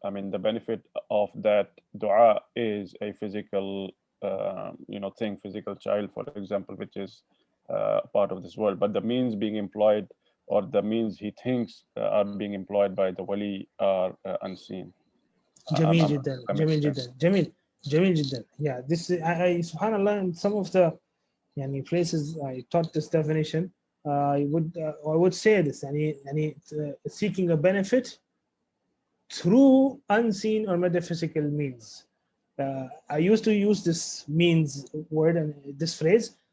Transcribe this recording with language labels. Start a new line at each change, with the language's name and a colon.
English: I mean, the benefit of that dua is a physical thing, physical child, for example, which is part of this world, but the means being employed, or the means he thinks are being employed by the wali, are unseen.
Arabic: جميل جدا جميل جدا جميل جدا.
English: Yeah, this I subhanallah, in some of the places I taught this definition, I would say this, seeking a benefit through unseen or metaphysical means. I used to use this means word and this phrase.